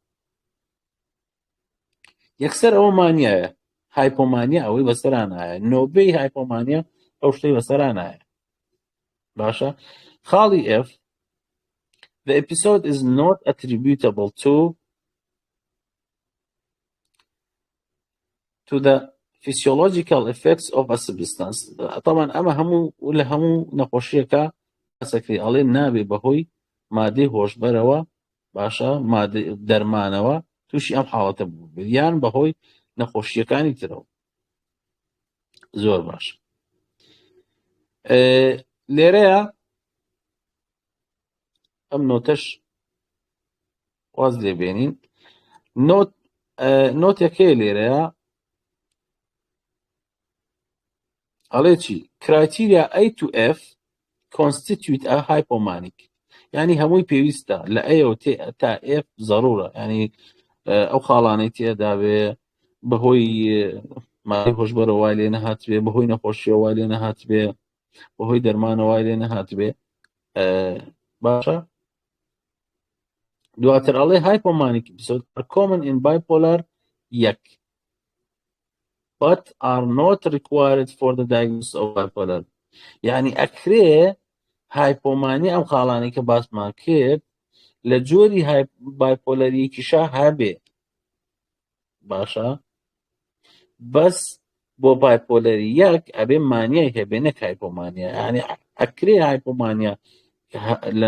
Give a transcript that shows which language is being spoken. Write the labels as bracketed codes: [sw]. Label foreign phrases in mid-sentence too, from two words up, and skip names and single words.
[ckb] یەکسەر ئەوە مانیایە هایپۆمانیا ئەوەی بەسەرانایە نۆبەی هایپۆمانیا ئەو شتەی بەسەرانایە باشە خاڵی F [en] the episode is not attributable to the physiological effects of a substance [ckb] طبعا ئەمە هەموو لە هەموو نەخۆشیەکە سەکری ئەڵێ نابێ بەهۆی مادەی هۆشبەرەوە باشە مادەی دەرمانەوە تووشی ئەم حاڵەتە بوو یان بەهۆی نەخۆشیەکانی ترەوە زۆر باش لێرەیە ئەم نۆتەش واز لێبێنین نۆتێکەیە لێرەیە ئەڵێ چی [en] criteria A to F constitute a hypomanic [ckb] یعنی هەمووی پێویستە لە A تا F ضرورە یعنی ئەو خاڵانەی تێدا بێ بەهۆی مادەی هۆشبەرەوە وای لێ نەهات بێ بەهۆی نەخۆشیەوە وای لێ نەهات بێ بەهۆی دەرمانەوە وای لێ نەهات بێ باشە دواتر ئەڵێ [en] hypomanic episodes are common in bipolar 1 but are not required for the diagnosis of bipolar یعنی [ckb] ئەکرێ هایپۆمانی ئەم خاڵانی کە باسمان کرد لە جۆری بایپۆلەریەکیشا هەبێ باشە بەس بۆ بایپۆلەری 1 ئەبێ مانیای هەبێ نەک هایپۆمانیا یعنی ئەکرێ هایپۆمانیا لە